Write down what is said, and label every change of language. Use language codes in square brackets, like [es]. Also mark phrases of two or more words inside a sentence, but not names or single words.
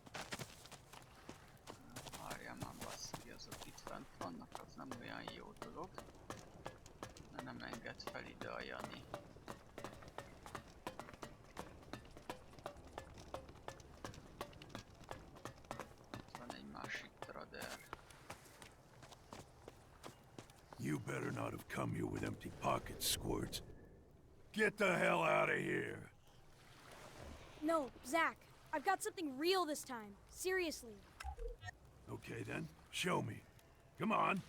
[hu] Várjál már basszi, azok itt fent vannak, az nem olyan jó dolog. De nem enged fel ide a Jani. Itt van egy másik trader. [en] You better not have come here with empty pockets, Squirts. Get the hell out of here! No, Zach. I've got something real this time. Seriously. Okay then, show me. Come on.